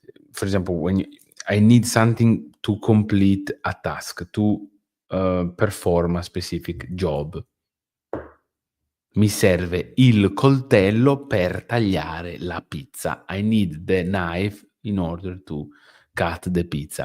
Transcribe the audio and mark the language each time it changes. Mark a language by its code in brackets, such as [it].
[en] For example, when I need something to complete a task, to, perform a specific job. [it] Mi serve il coltello per tagliare la pizza. [en] I need the knife in order to cut the pizza.